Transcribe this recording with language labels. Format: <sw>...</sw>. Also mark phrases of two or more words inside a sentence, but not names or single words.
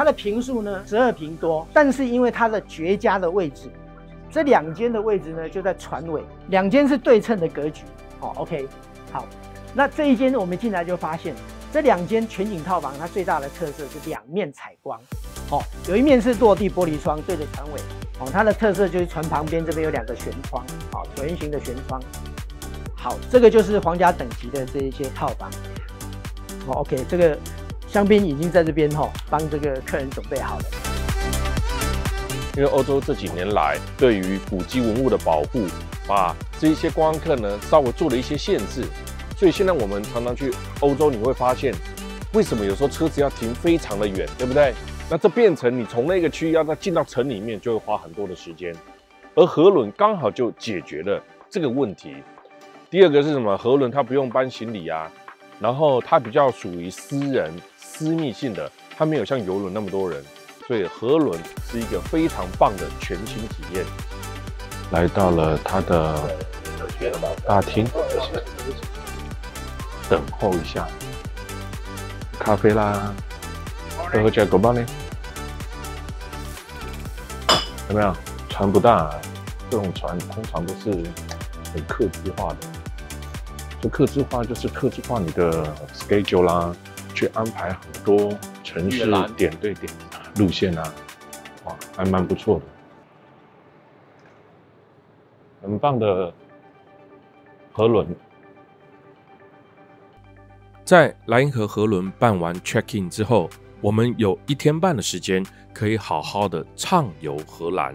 <zh>的坪數呢12坪多，但是因為它的絕佳的位置，這2間的位置呢就在船尾，2間是對稱的格局OK， 好，那這一間我們進來就發現，這2間全景套房它最大的特色是2面採光有一面是落地玻璃窗對着船尾它的特色就是船旁邊這邊有2個舷窗圓形的舷窗。好，這個就是皇家等級的這一些套房。OK， 這個香檳已經在這邊幫這個客人準備好了。因為歐洲這幾年來對於古蹟文物的保護，把這一些觀光客呢稍微做了一些限制，所以現在我們常常去歐洲，你會發現為什麼有時候車子要停非常的遠，對不對？那這變成你從那個區域要再進到城裡面，就會花很多的時間，而河輪剛好就解決了這個問題。第 2個是什麼？河輪它不用搬行李啊，然後它比較屬於私人私密性的，它沒有像郵輪那麼多人，所以河輪是一個非常棒的全新體驗。來到了它的大廳，等候一下，咖啡啦，喝這個吧呢？有沒有？船不大，這種船通常都是很客製化的。就客製化就是客製化你的 schedule 啦，去安排很多城市點對點。路線啊，哇，還蠻不錯的，很棒的河輪。在萊茵河河輪辦完</zh> <en>check in</en> <zh>之後，我們有1天半的時間可以好好的暢遊荷蘭。</zh>